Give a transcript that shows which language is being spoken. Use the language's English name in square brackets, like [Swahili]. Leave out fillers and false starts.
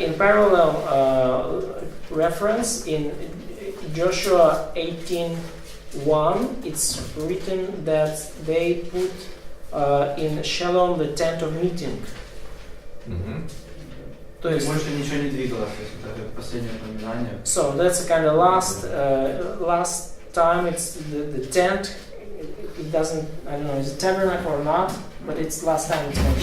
[English] In parallel reference in Joshua 18:1, it's written that they put in Shalom the tent of meeting. Mm-hmm. [Russian] То есть, больше ничего не двигалось, то есть это последнее упоминание. [English] So that's a kind of last time. It's the tent. It doesn't. I don't know. Is it tabernacle or not? But it's last time it's mentioned.